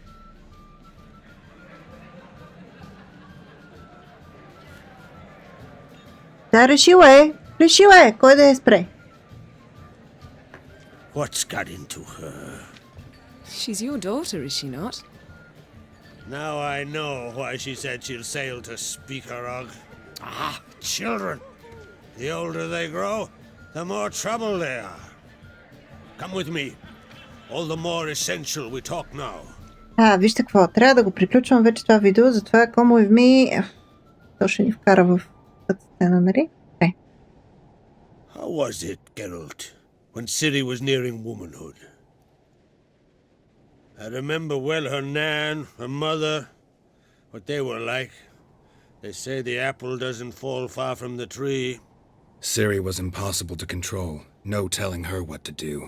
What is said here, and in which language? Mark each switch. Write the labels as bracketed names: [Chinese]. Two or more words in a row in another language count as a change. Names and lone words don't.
[Bulgarian] Да, решила е. Решила е. Кой да я спре? [English] What's got into her? She's your daughter, is she not? Now I know why she said she'll sail to Speakerog. Ah, children. The older they grow, the more trouble they are. Come with me. All the more essential we talk now. [Bulgarian] Вижте какво. Трябва да го приключвам вече това видео, затова [English] come with me. [Bulgarian] То ще ни вкара в тази сцена, нали? Не. [English] How was it, Geralt, when Ciri was nearing womanhood? I remember well her nan, her mother, what they were like. They say the apple doesn't fall far from the tree. Ciri was impossible to control. No telling her what to do.